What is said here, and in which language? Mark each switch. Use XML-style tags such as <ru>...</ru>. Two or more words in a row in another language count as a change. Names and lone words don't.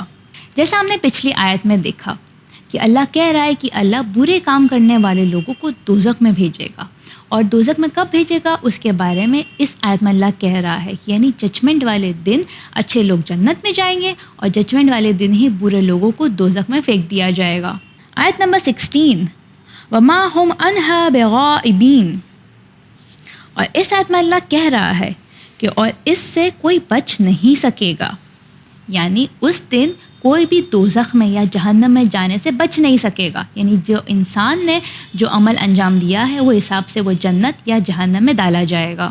<ur>جیسا ہم نے پچھلی آیت میں دیکھا کہ اللہ کہہ رہا ہے کہ اللہ برے کام کرنے والے لوگوں کو دوزخ میں بھیجے گا، اور دوزخ میں کب بھیجے گا اس کے بارے میں اس آیت میں اللہ کہہ رہا ہے کہ یعنی ججمنٹ والے دن اچھے لوگ جنت میں جائیں گے اور ججمنٹ والے دن ہی برے لوگوں کو دوزخ میں پھینک دیا جائے گا۔ آیت نمبر 16،</ur> <ar>وَمَا هُمْ عَنْهَا بِغَائِبِينَ۔</ar> <ur>اور اس آیت میں اللہ کہہ رہا ہے کہ اور اس سے کوئی بچ نہیں سکے گا، یعنی اس دن کوئی بھی دوزخ میں یا جہنم میں جانے سے بچ نہیں سکے گا، یعنی جو انسان نے جو عمل انجام دیا ہے وہ حساب سے وہ جنت یا جہنم میں ڈالا جائے گا۔</ur>